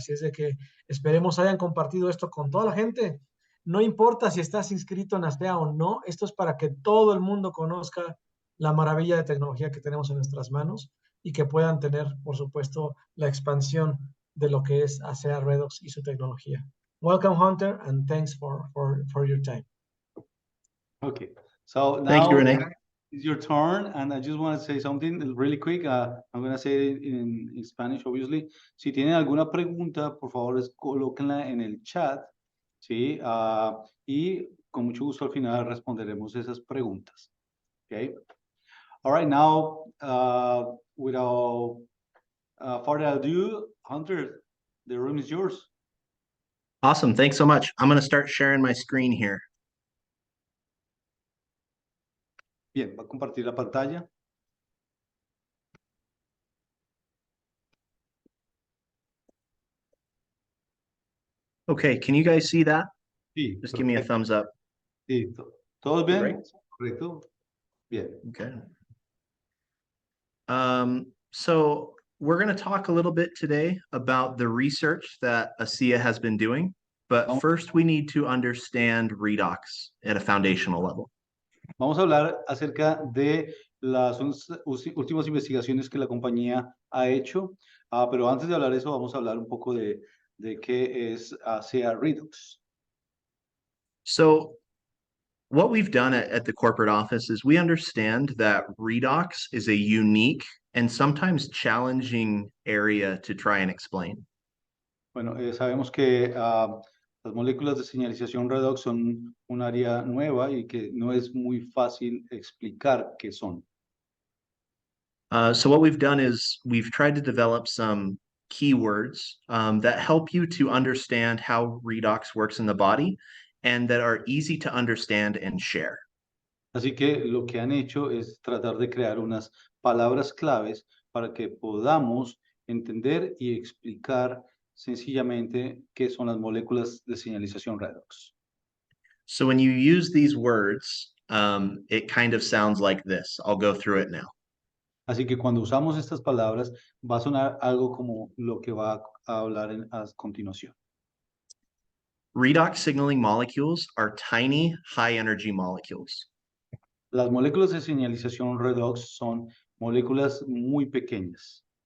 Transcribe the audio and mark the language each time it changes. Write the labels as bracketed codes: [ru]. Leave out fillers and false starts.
[es] Así es de que esperemos hayan compartido esto con toda la gente. No importa si estás inscrito en ASTEA o no, esto es para que todo el mundo conozca la maravilla de tecnología que tenemos en nuestras manos y que puedan tener, por supuesto, la expansión de lo que es ASEA Redox y su tecnología. [en] Welcome, Hunter, and thanks for your time. Okay, so Thank you, now Renee. it's your turn, and I just want to say something really quick. I'm going to say it in Spanish, obviously. [es] Si tienen alguna pregunta, por favor, colóquenla en el chat, ¿sí? Y con mucho gusto al final responderemos esas preguntas. Okay. [en] All right, now, without further ado, Hunter, the room is yours. Awesome. Thanks so much. I'm going to start sharing my screen here. [es] Bien, va a compartir la pantalla. [en] Okay, can you guys see that? [es] Sí, [en] Just give me a [es] perfecto. [en] thumbs up. [es] Sí, ¿todos bien? [en] Right. [es] Correcto. Bien. [en] Okay. So we're going to talk a little bit today about the research that ASEA has been doing, but first we need to understand redox at a foundational level. [es] Vamos a hablar acerca de las últimas investigaciones que la compañía ha hecho, pero antes de hablar de eso vamos a hablar un poco de qué es ASEA Redox. [en] So what we've done at the corporate office is we understand that redox is a unique and sometimes challenging area to try and explain. [es] Bueno, sabemos que las moléculas de señalización redox son un área nueva y que no es muy fácil explicar qué son. [en] So what we've done is we've tried to develop some keywords that help you to understand how redox works in the body and that are easy to understand and share. [es] Así que lo que han hecho es tratar de crear unas palabras claves para que podamos entender y explicar sencillamente qué son las moléculas de señalización redox. [en] So when you use these words, it kind of sounds like this. I'll go through it now. [es] Así que cuando usamos estas palabras va a sonar algo como lo que va a hablar a continuación. [en] Redox signaling molecules are tiny, high-energy molecules. [es] Las moléculas de señalización redox son moléculas muy pequeñas.